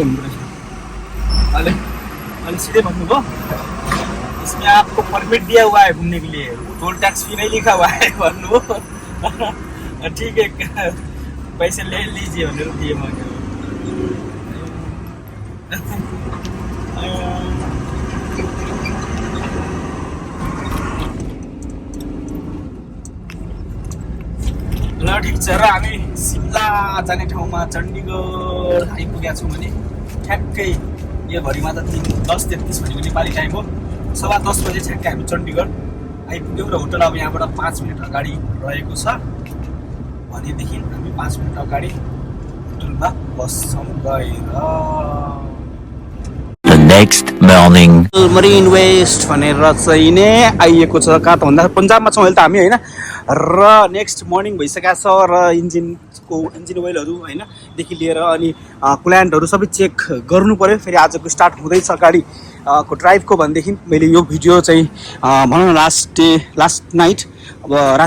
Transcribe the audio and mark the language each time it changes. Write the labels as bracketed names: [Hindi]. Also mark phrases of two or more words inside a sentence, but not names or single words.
[Hindi] घूम रहे अरे सीधे भन्नुभयो इसमें आपको परमिट दिया हुआ है घूमने के लिए टोल टैक्स भी नहीं लिखा हुआ है भन्नु ठीक है पैसे ले लीजिए [Nepali] भनेर दिए मैले ल ठिक छ र हामी सिमला जाने ठाउँमा चण्डीगढ आइपुगेका छौँ भने ठ्याक्कै यो घडीमा त 10:33 भनेको नेपाली टाइम हो 10:15 बजे ठ्याक्कै हामी चण्डीगढ आइपुग्यौँ र होटल अब यहाँबाट 5 मिनट अगाडि रहेको छ भनेदेखि हामी 5 मिनट अगाडि होटलमा बस्छौँ गएर [English] next morning [Nepali] मरिन वेस्ट भनेर चाहिँ नै आइएको छ कहाँ त भन्दा पन्जाबमा छौँ अहिले त हामी होइन र [English] next morning [Nepali] भइसकेको छ र [English] engine oilharu [Nepali] होइन देखि लिएर अनि कुल्यान्टहरू सबै चेक गर्नु पऱ्यो फेरि आजको स्टार्ट हुँदैछ गाडी को ड्राइभको भनेदेखि मैले यो भिडियो चाहिँ भनौँ न [English] last night [Nepali] अब राति